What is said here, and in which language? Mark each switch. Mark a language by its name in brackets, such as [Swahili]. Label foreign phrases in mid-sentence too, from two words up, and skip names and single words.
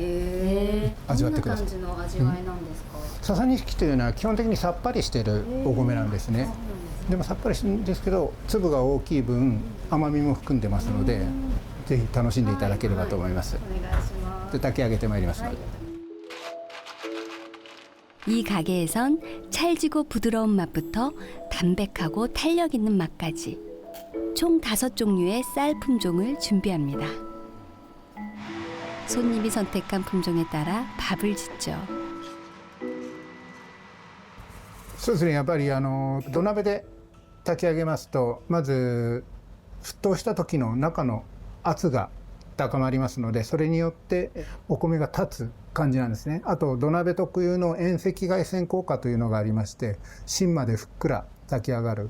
[Japanese] 味わってください。どんな感じの味わいなんですか。笹錦というのは基本的にさっぱりしているお米なんですね。でもさっぱりしてるんですけど、粒が大きい分甘みも含んでますので、ぜひ楽しんでいただければと思います。お願いします。で炊き上げてまいりますので。 [Korean] 이 가게에선 찰지고 부드러운 맛부터 담백하고 탄력 있는 맛까지 총 5종류의 쌀 품종을 준비합니다. 손님이 선택한 품종에 따라 밥을 짓죠. [Japanese] そうですね、やっぱり土鍋で炊き上げますと、まず沸騰した時の中の圧が高まりますので、それによってお米が立つ感じなんですね。あと土鍋特有の遠赤外線効果というのがありまして、芯までふっくら炊き上がる。